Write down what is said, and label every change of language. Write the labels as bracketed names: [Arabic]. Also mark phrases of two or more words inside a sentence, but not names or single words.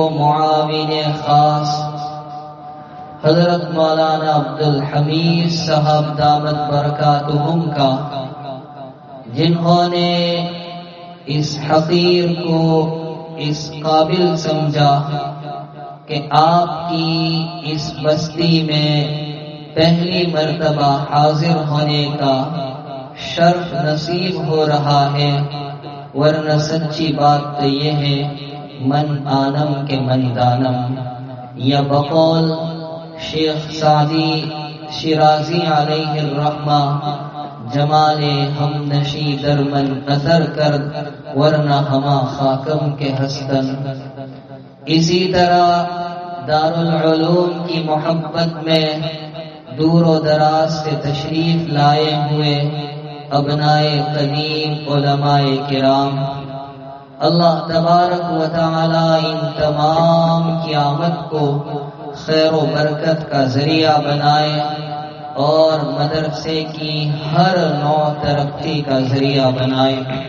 [Urdu] معاون خاص حضرت مولانا عبدالحمید صاحب [Arabic] دامت برکاتہم [Urdu] کا، جنہوں نے اس حقیر کو اس قابل سمجھا کہ آپ کی اس بستی میں پہلی مرتبہ حاضر ہونے کا شرف نصیب ہو رہا ہے. ورنہ سچی بات تو یہ ہے، [Persian] من آنم کے من دانم، [Urdu] یا بقول [Persian] شیخ سعدی شیرازی [Arabic] علیہ الرحمہ، [Persian] جمال ہم نشی در من اثر کرد ورنہ ہما خاکم کے ہستن. [Urdu] اسی طرح دارالعلوم کی محبت میں دور و دراز سے تشریف لائے ہوئے ابنائے قدیم علماء کرام، [Arabic] اللہ تبارک و تعالی [Urdu] ان تمام کی آمد کو خیر و برکت کا ذریعہ بنائے اور مدرسے کی ہر نوع ترقی کا ذریعہ بنائے.